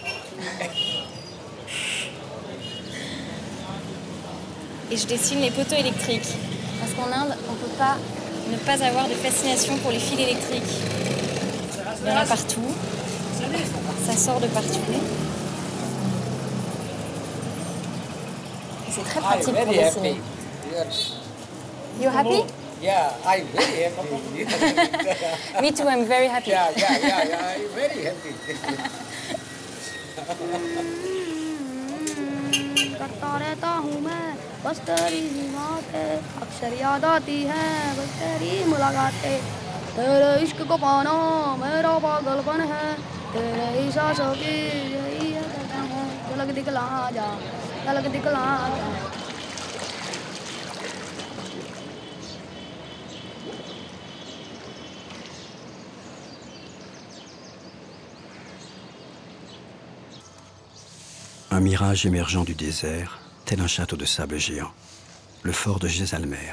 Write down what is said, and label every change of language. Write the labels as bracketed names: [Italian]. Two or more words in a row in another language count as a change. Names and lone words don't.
[French] Et je dessine les poteaux électriques. Parce qu'en Inde, on ne peut pas ne pas avoir de fascination pour les fils électriques. Il y en a partout. Ça sort de partout. C'est très pratique pour dessiner. [English] You happy? Yeah, I'm very happy. Me too, I'm very happy. Yeah, I'm very happy. [Hindi] करता रहता हूँ मैं बस तेरी ही बातें अक्सर याद आती हैं बस तेरी मुलाकातें तेरे इश्क को पाना मेरा पागलपन है तेरे ही सांसों की यही है धड़कन है झलक दिखला जा झलक दिखला जा [French] Un mirage émergeant du désert, tel un château de sable géant, le fort de Jaisalmer.